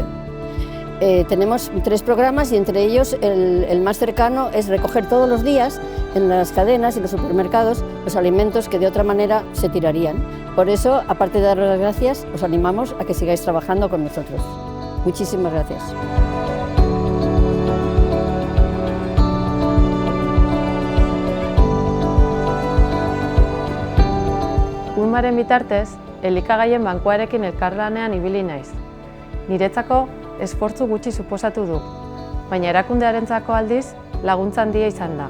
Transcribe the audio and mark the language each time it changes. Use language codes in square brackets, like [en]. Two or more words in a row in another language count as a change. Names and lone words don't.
[es] Tenemos 3 programas y entre ellos el más cercano es recoger todos los días en las cadenas y los supermercados los alimentos que de otra manera se tirarían. Por eso, aparte de daros las gracias, os animamos a que sigáis trabajando con nosotros. Muchísimas gracias. [eu] Ulmaren bitartez, elikagaien bankuarekin elkarlanean ibili naiz. Niretzako esfortzu gutxi suposatu du, baina erakundearentzako aldiz laguntza handia izan da.